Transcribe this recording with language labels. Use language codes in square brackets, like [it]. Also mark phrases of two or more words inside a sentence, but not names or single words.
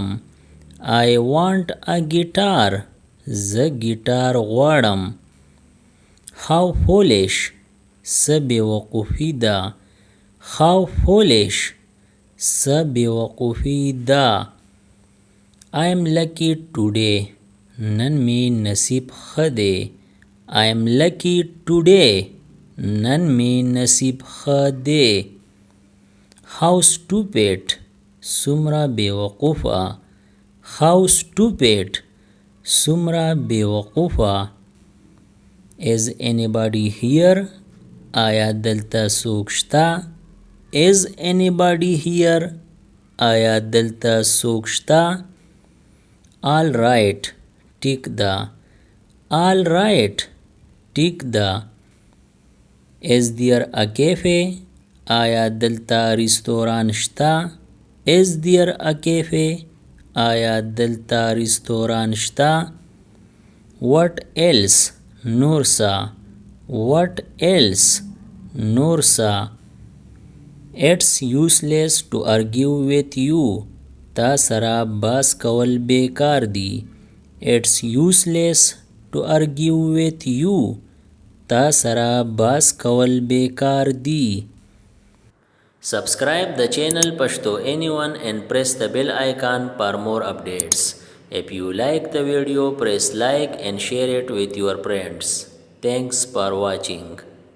[en] I want a guitar [ps] زه ګیټار غواړم. [en] how foolish [ps] څه بیوقوفي ده. [en] how foolish [ps] څه بیوقوفي ده. [en] I am lucky today [ps] نن می نصیب ښه دی. [en] I am lucky today [ps] نن می نصیب ښه دی. [en] how stupid [ps] څومره بیوقوفه. [en] how stupid [ps] څومره بیوقوفه. [en] is anybody here [ps] آیا دلته څوک شته. [en] is anybody here [ps] آیا دلته څوک شته. [en] all right [ps] ټیک ده. [en] All right. [ps] ټیک ده. [en] Is there a cafe? [ps] آیا دلته ریستوران شته؟ [en] Is there a cafe? [ps] آیا دلته ریستوران شته؟ [en] What else? [ps] نور څه. [en] What else? [ps] نور څه. [en] It's useless to argue with you. [ps] تا سره بحث کول بیکار دي. [en] It's useless to argue with you. [ps] تا سره بحث کول بیکار دي. [en] Subscribe the channel Pashto Anyone and press the bell icon for more updates. If you like the video, press like and share it with your friends. Thanks for watching.